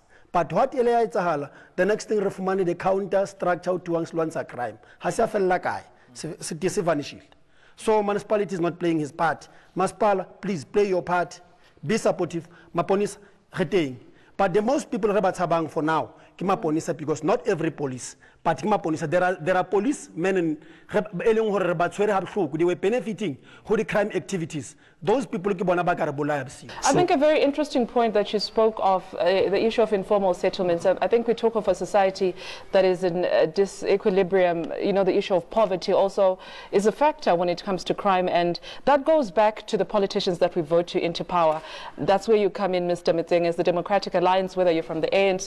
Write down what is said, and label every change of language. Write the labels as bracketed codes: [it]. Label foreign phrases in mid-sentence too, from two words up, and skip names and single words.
[en] But what the next thing reforming the counter structure to answer crime. So municipality is not playing his part. Municipal, please play your part. Be supportive. Maponis retain. But the most people [tn] re ba tshabang [en] for now [tn] ke maponisa, [en] because not every police, but [tn] ke maponisa. [en] There are policemen and they were benefiting from the crime activities. Those people [tn] ke bona ba ka re bolaya bosigo. [en] I think a very interesting point that you spoke of, the issue of informal settlements. I think we talk of a society that is in disequilibrium. You know, the issue of poverty also is a factor when it comes to crime, and that goes back to the politicians that we vote to into power. That's where you come in, Mr. Mitsing, as the Democratic Alliance, whether you're from the ANC.